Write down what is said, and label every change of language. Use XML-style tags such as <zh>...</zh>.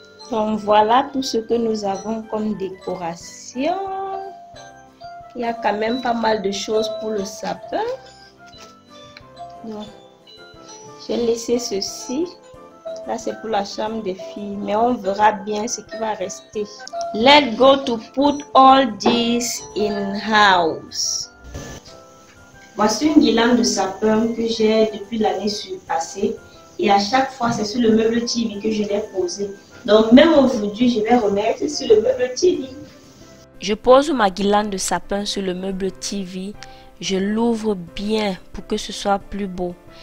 <fr>Donc voilà tout ce que nous avons comme décoration. Il y a quand même pas mal de choses pour le sapin. Donc, J'ai laissé ceci. Là, c'est pour la chambre des filles. Mais on verra bien ce qui va rester.</fr> <en>Let's go to put all this in house.</en> <fr>Voici une guirlande de sapin que j'ai depuis l'année surpassée. Et à chaque fois, c'est sur le meuble TV que je l'ai posé. Donc, même aujourd'hui, je vais remettre sur le meuble TV. Je pose ma guirlande de sapin sur le meuble TV. Je l'ouvre bien pour que ce soit plus beau.</fr>